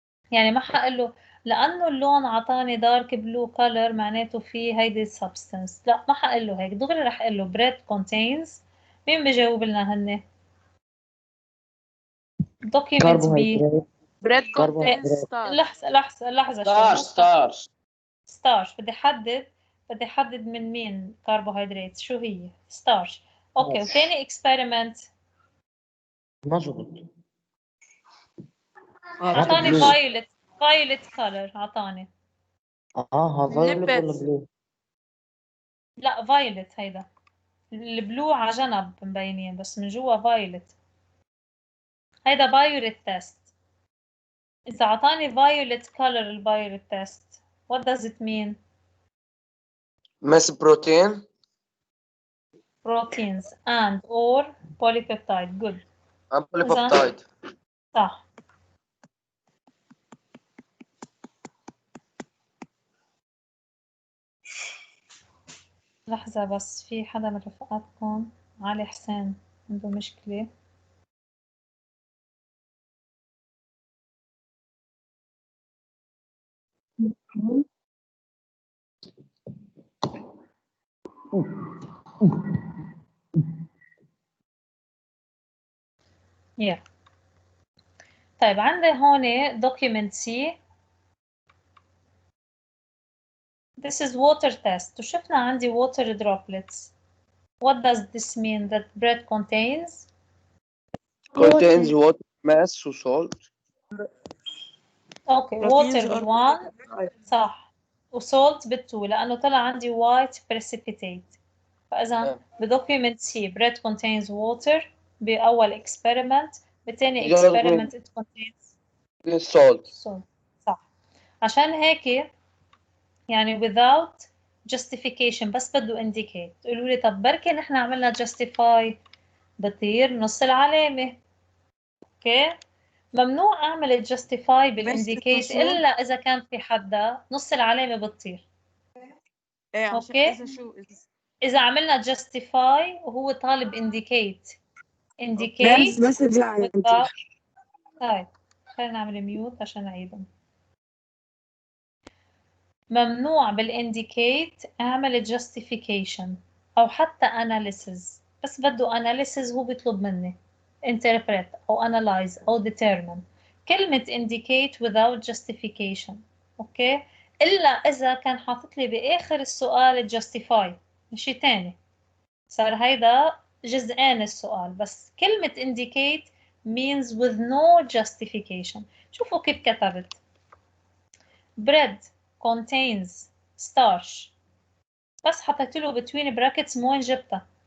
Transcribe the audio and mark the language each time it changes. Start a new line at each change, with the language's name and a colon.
Arabic: يعني ما حقله لأنه اللون عطاني دارك بلو كولر معناته فيه هيدي substance، لا ما حقله هيك، دغري رح أقله bread contains. مين بجاوب لنا هن؟ document B.
English: bread contains
Arabic: كربوهيدرات.
English: starch.
Arabic: لحظة starch. بدي أحدد من مين كربوهيدرات، شو هي؟ starch. أوكي وتاني experiment مظبوط. عطاني
English: blue. violet color عطاني.
Arabic: ها فايولت ولا
English: lipids.
Arabic: بلو؟ لا violet هيدا. البلو على جنب مبينين بس من جوا violet.
English: هيدا biuret test. إذا عطاني violet color الbiuret test what does it mean؟
Arabic: ماس بروتين.
English: proteins and or polypeptide. good. polypeptide.
Arabic: صح. لحظة بس في حدا من رفقاتكم علي حسين عنده مشكلة.
English: yeah.
Arabic: طيب عندي هون document C.
English: This is water test. وشفنا عندي water droplets. What does this mean that bread contains? contains water, mass و salt.
Arabic: اوكي water بالوان صح وسولت بالتو لأنه طلع عندي white precipitate.
English: فإذا بدوكيومنت C bread contains water بأول experiment. بتاني experiment it contains salt.
Arabic: صح. عشان هيك يعني without justification بس بده indicate. تقولوا لي طب بركي نحن عملنا justify بطير نص العلامة. اوكي ممنوع اعمل justify بالindicate الا اذا كان في حدا نص العلامة بتطير. اوكي اذا عملنا justify وهو طالب indicate بس طيب خلينا نعمل ميوت عشان نعيدهم. ممنوع بالindicate اعمل justification او حتى analysis. بس بده analysis هو بيطلب مني interpret او analyze او determine.
English: كلمة indicate without justification.
Arabic: اوكي الا اذا كان حاطط لي باخر السؤال justify شيء تاني صار هيدا جزئين السؤال.
English: بس كلمة indicate means with no justification.
Arabic: شوفوا كيف كتبت bread contains starch بس حطيت له between brackets مو وين جبتها.